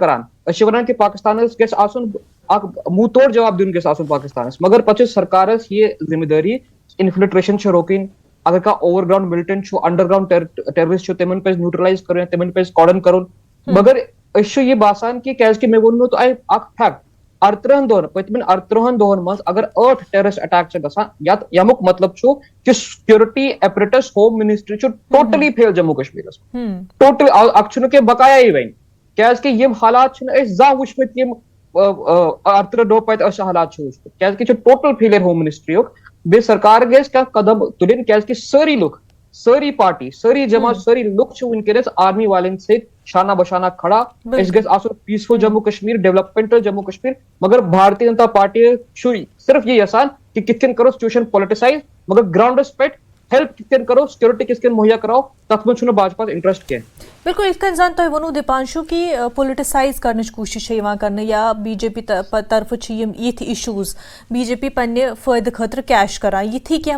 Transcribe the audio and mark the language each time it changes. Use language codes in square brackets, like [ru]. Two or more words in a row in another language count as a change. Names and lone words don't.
[ks] کران ونان کہ پاکستانس گژھِ آسُن اکھ منہ توڑ جواب دن گژھِ آسُن پاکستانس مگر پتہ سرکارس یہ ذمہ داری انفلٹریشن روکن اگر کانٛہہ [en] over ground militant under ground terrorist [ks] تمن پہ نیوٹرلائز کرن تمن پہ کارڈن کرن مگر یہ باسان کہ کیازِ مے وونمو تۄہہِ اکھ فیکٹ 38 دۄہن پٔتمٮ۪ن 38 دۄہن منٛز اگر 8 ٹیررسٹ اٹیک گژھان یمیُک مطلب چھُ کہ [en] security apparatus home ministry [ks] چھُ [en] totally fail [ks] جموں کشمیرس ٹوٹل اکھ چھُنہٕ کینٛہہ بقایا وۄنۍ کیازِ کہ یم حالات چھِنہٕ أسۍ زانٛہہ وٕچھمٕتۍ یم 38 دۄہ پتہٕ أسۍ حالات چھِ وٕچھمٕتۍ کیازِ کہ چھُ [en] total failure home ministry [ks] یُک بیٚیہِ سرکار گژھِ کانٛہہ قدم تُلٕنۍ کیازِ کہ سٲری لُکھ سٲری پارٹی سٲری جماعت سٲری لُکھ چھِ وٕنکیٚنس آرمی والٮ۪ن سۭتۍ شانہ بشانہ کھڑا اس گژھِ آسُن [en] peaceful Jammu Kashmir developmental Jammu Kashmir [ks] مگر بھارتی جنتا پارٹی چھُ صرف یہ یژھان کہ کِتھ کٔنۍ کرو [en] situation politicize [ks] مگر گراؤنڈس پہ ہیلپ کِتھ کٔنۍ کرو سیکورٹی کِتھ کٔنۍ مہیا کرو تتھ منٛز چھُنہٕ باجپاس انٹرسٹ کینٛہہ بالکل یِتھ کٔنۍ زن تۄہہِ ووٚنوٕ دیپانشو کہ پُلٹسائز کرنٕچ کوٗشش چھِ یِوان کرنہٕ یا بی جے پی طرفہٕ چھِ یِم یِتھۍ اِشوٗز بی جے پی پننہِ فٲیدٕ خٲطرٕ کیش کران یِتھی کینٛہہ